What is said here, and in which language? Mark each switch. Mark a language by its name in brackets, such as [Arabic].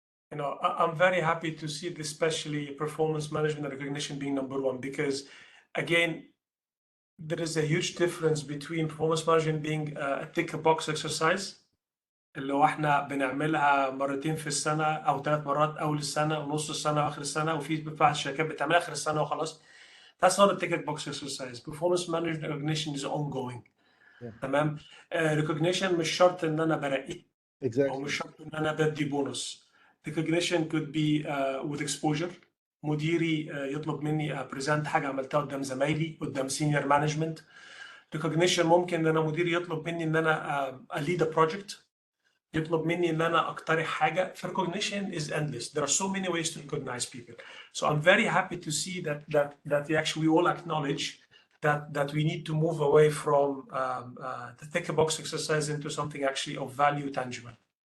[English] I'm very happy to see this, especially performance management and recognition being number one, because again, there is a huge difference between performance management being a tick box exercise [Arabic] اللي هو احنا بنعملها مرتين في السنه او 3 مرات اول السنه ونص السنه واخر السنه، وفي بعض الشركات بتعملها اخر السنه وخلاص. [English] That's not a tick box exercise. Performance management recognition is ongoing. [Arabic] تمام. Recognition مش شرط ان انا برقي او مش شرط ان انا بدي بونص. [English] Recognition could be with exposure. [Arabic] مديري يطلب مني بريزنت حاجه عملتها قدام زمايلي، قدام سينيور مانجمنت. Recognition ممكن ان انا مديري يطلب مني ان انا [English] lead a project، [Arabic] يطلب مني ان انا اقترح حاجه. [English] Recognition is endless. There are so many ways to recognize people. So I'm very happy to see that we all acknowledge that we need to move away from the tick box exercise into something actually of value, tangible.